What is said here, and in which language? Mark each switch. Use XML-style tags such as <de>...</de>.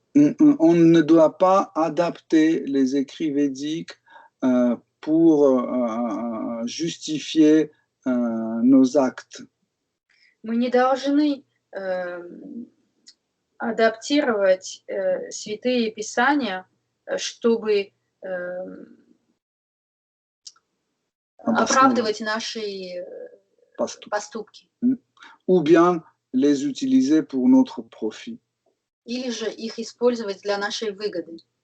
<fr>On ne doit pas adapter les écrits védiques pour justifier nos actes.</fr> <ru>Мы не должны адаптировать святые писания, чтобы оправдывать наши поступки.</ru> <fr>Ou bien les utiliser pour notre profit.</fr> <ru>Или же их использовать для нашей выгоды.</ru>